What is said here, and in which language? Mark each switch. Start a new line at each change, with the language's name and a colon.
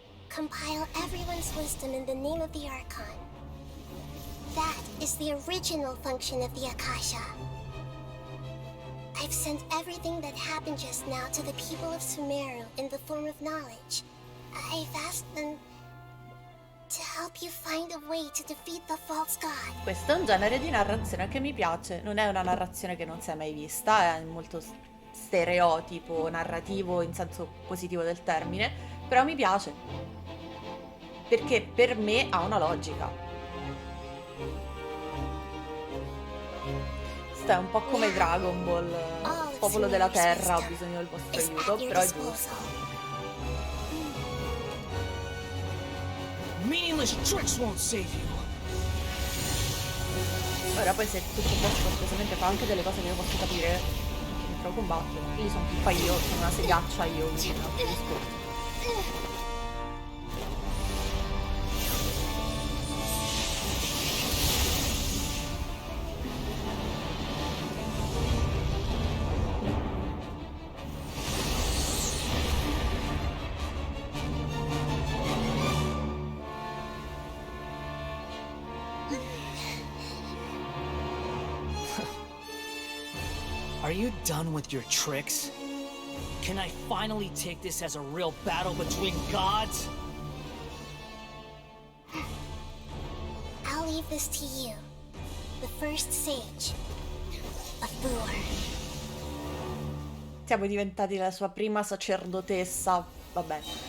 English: Compile everyone's wisdom in the name of the Archon. That is the original function of the Akasha. I've sent everything that happened just now to the people of Sumeru in the form of knowledge. I've asked them to help you find a way to defeat the false god.
Italian: Questo è un genere di narrazione che mi piace. Non è una narrazione che non si è mai vista, è molto stereotipo narrativo in senso positivo del termine, però mi piace. Perché per me ha una logica. Sta un po' come Dragon Ball, popolo della terra, ho bisogno del vostro aiuto, però è giusto.
English: Meaningless tricks won't save you.
Italian: Ora poi se tutto questo cortesemente fa anche delle cose che io posso capire, entro a combattere. Io sono pippa io, sono una segaccia io, quindi non ti discorso.
English: Are you done with your tricks? Can I finally take this as a real battle between gods? I'll leave this to you, the first sage of Bur.
Italian: Siamo diventati la sua prima sacerdotessa, vabbè.